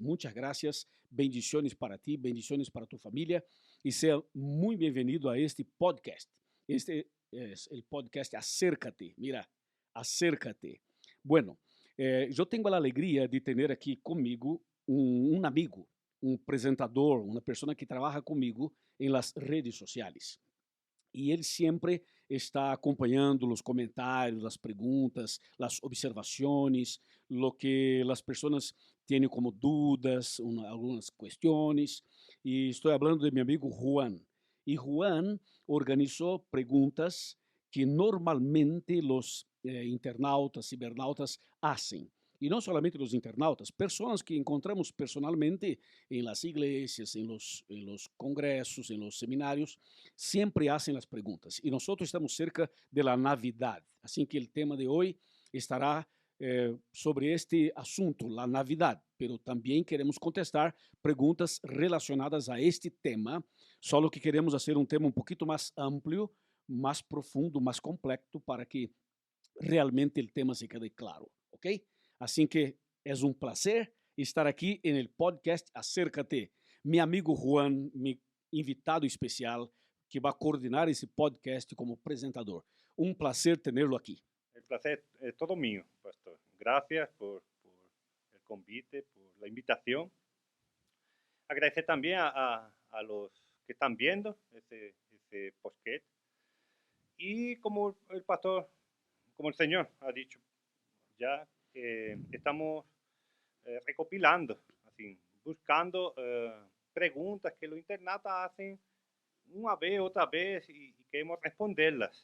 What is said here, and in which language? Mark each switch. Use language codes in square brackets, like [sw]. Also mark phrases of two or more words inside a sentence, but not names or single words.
[es] Muchas gracias, bendiciones para ti, bendiciones para tu familia y sea muy bienvenido a este podcast. Este es el podcast Acércate, mira, acércate. Bueno, yo tengo la alegría de tener aquí conmigo un amigo, un presentador, una persona que trabaja conmigo en las redes sociales. [pt] E ele sempre está acompanhando os comentários, as perguntas, as observações, [es] lo que [pt] as pessoas têm como dúvidas, algumas questões. E estou falando de meu amigo Juan. E Juan organizou perguntas que normalmente os internautas, cibernautas hacen. E não somente os internautas, pessoas que encontramos personalmente em [es] las iglesias, [pt] em los congressos, em los seminários, sempre hacen as perguntas. E nós estamos cerca [es] de la Navidad. [pt] Assim que o tema de hoje estará sobre este assunto, [es] la Navidad, pero [pt] também queremos contestar perguntas relacionadas a este tema, só que queremos fazer um tema um pouquinho mais amplo, mais profundo, mais complexo, para que realmente o tema se quede claro, ok? Assim que é um prazer estar aqui no podcast Acércate. Meu amigo Juan, meu invitado especial, que vai coordenar esse podcast como apresentador. Um prazer tê-lo aqui. [es] El placer es todo mío, pastor. Gracias por el convite, por la invitación. Agradecer también a los que están viendo ese podcast. Y como el pastor, como el Señor ha dicho, ya estamos recopilando, así, buscando preguntas que los internautas hacen una vez, otra vez y queremos responderlas.